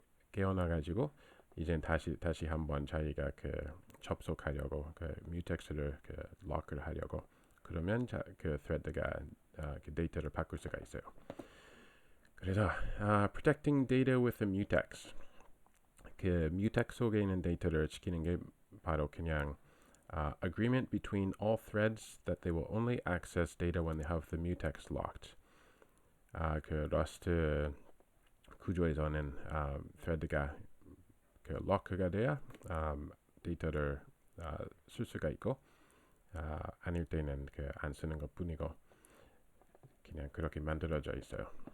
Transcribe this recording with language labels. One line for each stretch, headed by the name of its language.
Korean: 깨어나가지고 이제 다시 한번 자기가 그 접속하려고 그 mutex를 그 lock를 하려고 그러면 그 thread가 그 데이터를 바꿀 수가 있어요. 그래서
English: protecting data with a mutex
Korean: 그 mutex 속에 있는 데이터를 지키는 게 바로 그냥
English: agreement between all threads that they will only access data when they have the mutex locked.
Korean: 그 러스트 구조에서는 thread가 그 lock가 돼야 데이터를 쓸 수가 있고 아닐 때는 안 쓰는 것뿐이고 그냥 그렇게 만들어져 있어요.